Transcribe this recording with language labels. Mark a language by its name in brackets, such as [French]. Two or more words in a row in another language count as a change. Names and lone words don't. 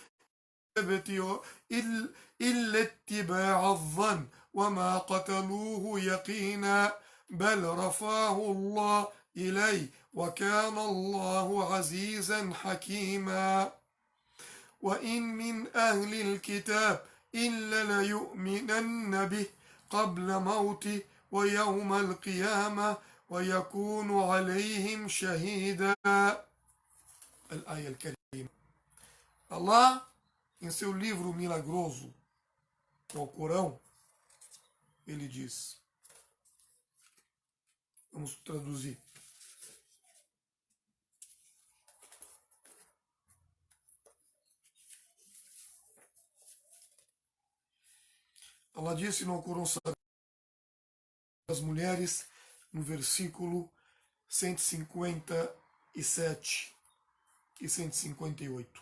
[Arabic] إلا اتباع الظن وما قتلوه يقينا بل رفعه الله إليه وكان الله عزيزا حكيما وإن من أهل الكتاب إلا ليؤمنن به قبل موته ويوم القيامة ويكون عليهم شهيدا. الآية الكريمة. [Portuguese] Allah, em seu livro milagroso, o Alcorão, ele diz, vamos traduzir. Allah disse no Alcorão das mulheres, no versículo 157 e 158.